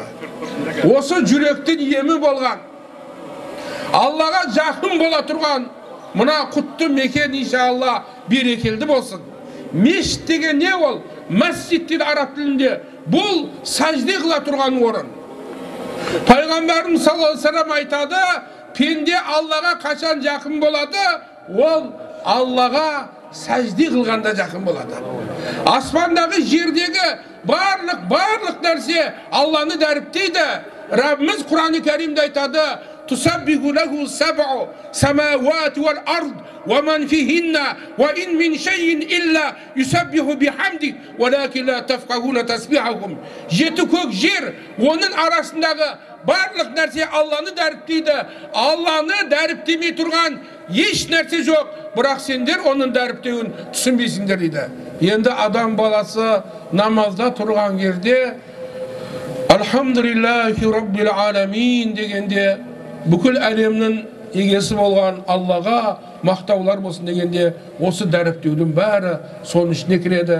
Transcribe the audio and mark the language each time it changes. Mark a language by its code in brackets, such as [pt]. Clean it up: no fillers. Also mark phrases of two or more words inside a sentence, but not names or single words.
[kk] Осы жүректің емі болған, Аллаға жақын бола тұрған, мына құтты мекен иншалла берекелді болсын. Мешіт деген не ол? Мәсжид дейді араб тілінде. Бұл сәжде қыла тұрған орын. Пайғамбарымыз [ar] صلى الله عليه وسلم [kk] айтады, пенде Аллаға қашан жақын болады? Ол Аллаға сәжде қылғанда жақын болады. Аспандағы, жердегі барлық нәрсе Алланы дәріптейді. Раббымыз Құраны Кәримде айтады: [ar] "تسبح له سبع سماوات والأرض ومن فيهن وإن من شيء إلا يسبح بحمده ولكن لا تفقهون تسبيحهم." [kk] Жеті көк жер, оның арасындағы барлық нәрсе Алланы дәріптейді. Алланы дәріптемей тұрған еш нәрсе жоқ, бірақ сендер оның дәріптеуін түсінбейсіңдер дейді. Енді адам баласы намазда тұрған жерде [ar] الحمد لله رب العالمين [kk] дегенде, бүкіл әлемнің егесі болған Аллаға мақтаулар болсын дегенде, осы дәріптеудің бәрі соның ішіне кіреді.